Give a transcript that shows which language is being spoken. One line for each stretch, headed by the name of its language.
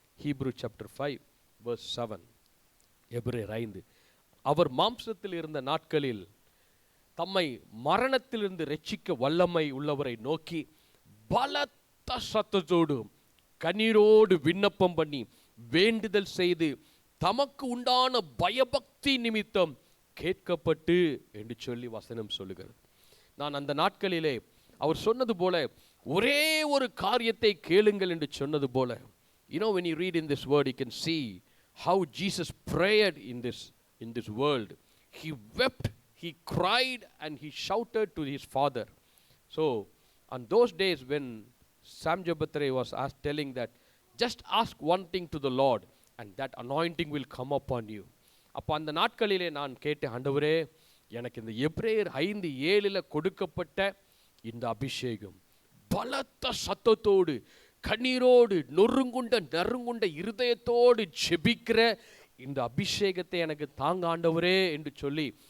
Tamil: Hebrew chapter 5 verse 7, எபிரேயர் 5, அவர் மாம்சத்தில் இருந்த நாட்களில் தம்மை மரணத்திலிருந்து ரட்சிக்க வல்லமை உள்ளவரை நோக்கி பலத்த சத்தத்தோடு கண்ணீரோடு விண்ணப்பம் பண்ணி வேண்டுதல் செய்து தமக்கு உண்டான பயபக்தி நிமித்தம் கேட்கப்பட்டு என்று சொல்லி வசனம் சொல்லுகிறது. நான் அந்த நாட்களிலே அவர் சொன்னது போல
English: ஒரே ஒரு காரியத்தை கேளுங்கள் என்று சொன்னது போல, when you read in this word you can see how Jesus prayed in this world. He wept, he cried and he shouted to his father. So on those days when Sam Jabatre was telling that just ask one thing to the Lord and that anointing will come upon you.
Tamil: அப்போ அந்த நாட்களிலே நான் கேட்டேன், ஆண்டவரே எனக்கு இந்த எபிரேயர் 5:7 கொடுக்கப்பட்ட இந்த அபிஷேகம் பலத்த சத்தத்தோடு கண்ணீரோடு நறுங்குண்ட இருதயத்தோடு ஜெபிக்கிற இந்த அபிஷேகத்தை எனக்கு தாங்க ஆண்டவரே என்று சொல்லி